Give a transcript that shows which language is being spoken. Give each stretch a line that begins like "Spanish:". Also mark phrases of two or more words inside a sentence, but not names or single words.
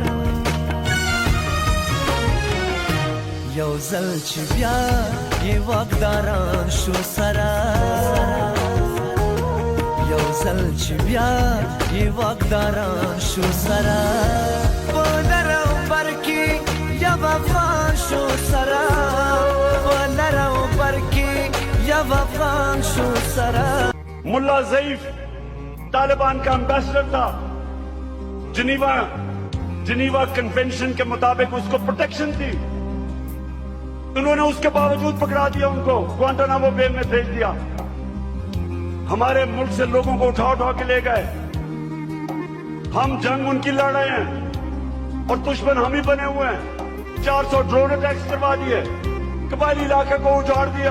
Pashto: یو ځل چې بیا یې واکداران شو سره، یو ځل چې بیا یې واکداران شو سره، په لر او بر کې یو افغان شو سره، په لر او بر کې یو افغان شو سره.
Urdu: ملا ضعیف طالبان کا ایمبیسیڈر تھا، جنیوا کنونشن کے مطابق اسکو پروٹیکشن تھی، انہوں نے اسکے باوجود پکڑا دیا، انکو گوانتانامو بے میں بھیج دیا، ہمارے ملک سے لوگوں کو اٹھا اٹھا کے لے گئے، ہم جنگ انکی لڑ رہے ہیں اور دشمن ہم ہی بنے ہوئے ہیں، 400
English: drone attacks
Urdu: کروا دیے، قبائلی علاقے کو اجاڑ دیا.